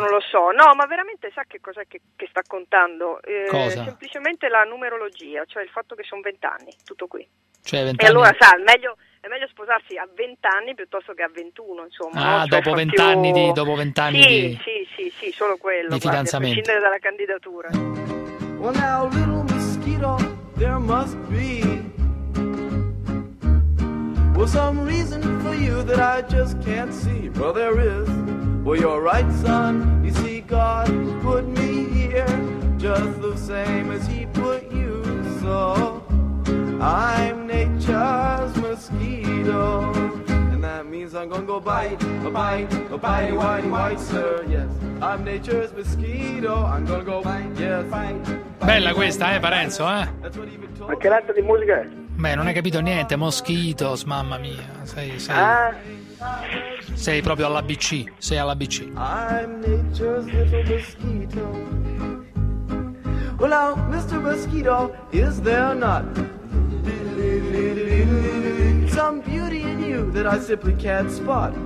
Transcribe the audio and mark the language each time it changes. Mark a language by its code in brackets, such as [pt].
[it] Non lo so, no, ma veramente sa che cos'è che sta contando? Cosa? Semplicemente la numerologia, cioè il fatto che sono 20 anni, tutto qui. Cioè 20 anni. E allora sa, è meglio sposarsi a 20 anni piuttosto che a 21, insomma. Ah, cioè, dopo 20 più... anni di. Dopo 20 anni sì, di. Sì, solo quello. Di fidanzamento. A prescindere dalla candidatura. [en] Well now, little mosquito, there must be. Well, some reason for you that I just can't see. Well, there is. Well, you're right, son. You see, God put me here just the same as he put you. So I'm nature's mosquito. And that means I'm gonna go bite, a whitey white, sir. Yes, I'm nature's mosquito. I'm gonna go bite, yes. [it] Bella questa, [en] Parenzo, [it] Ma che razza di musica è? Beh, non hai capito niente, Mosquitos, mamma mia. Sei. Ah. Sei proprio all'ABC. [en] I'm nature's little mosquito. Well now, Mr. Mosquito, is there not some beauty in you that I simply can't spot?